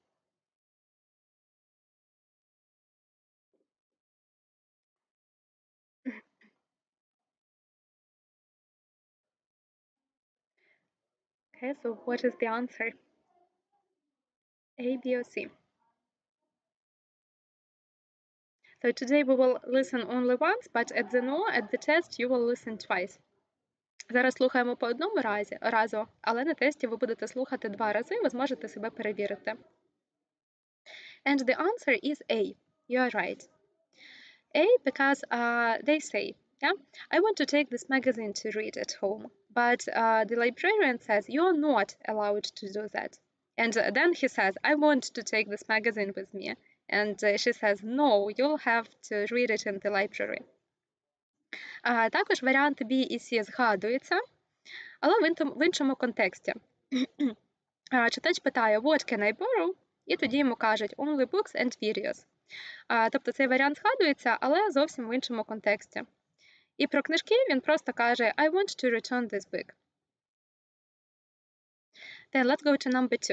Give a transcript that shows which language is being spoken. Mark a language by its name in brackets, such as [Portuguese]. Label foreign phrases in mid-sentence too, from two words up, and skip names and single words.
[English] Okay, so what is the answer? A, B, or C? So today we will listen only once, but at the ЗНО, at the test, you will listen twice. [Ukrainian] Зараз слухаємо по одному разу, але на тесті ви будете слухати 2 рази, ви зможете себе перевірити. [English] And the answer is A. You are right. A, because they say, yeah, I want to take this magazine to read at home, but the librarian says you're not allowed to do that. And then he says, I want to take this magazine with me. And she says, no, you'll have to read it in the library. [Ukrainian] Також варіанти B і C згадуються, але в іншому контексті. Читач питає, [English] what can I borrow? [Ukrainian] І тоді йому кажуть, [English] only books and videos. [Ukrainian] Тобто цей варіант згадується, але зовсім в іншому контексті. І про книжки він просто каже [English] I want to return this book. Then let's go to number 2.